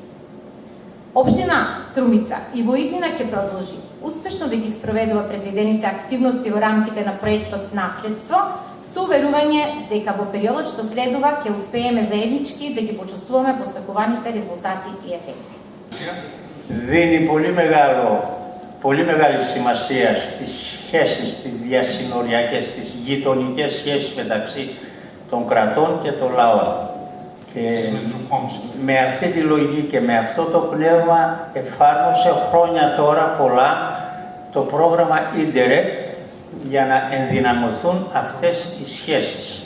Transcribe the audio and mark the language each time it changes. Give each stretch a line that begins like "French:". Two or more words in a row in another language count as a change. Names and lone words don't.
Macedonian: Општина Струмица и во иднина ќе продолжи успешно да ги спроведува предвидените активности во рамките на проектот Наследство, со уверување дека во периодот што следува ќе успееме заеднички да ги почувствуваме посакуваните резултати и ефекти.
Greek: Δίνει πολύ μεγάλη σημασία στις σχέσεις, τις διασυνοριακές, τις γειτονικές σχέσεις μεταξύ των κρατών και των λαών. Και με αυτή τη λογική και με αυτό το πνεύμα εφάρμοσε χρόνια τώρα πολλά το πρόγραμμα Interreg για να ενδυναμωθούν αυτές οι σχέσεις.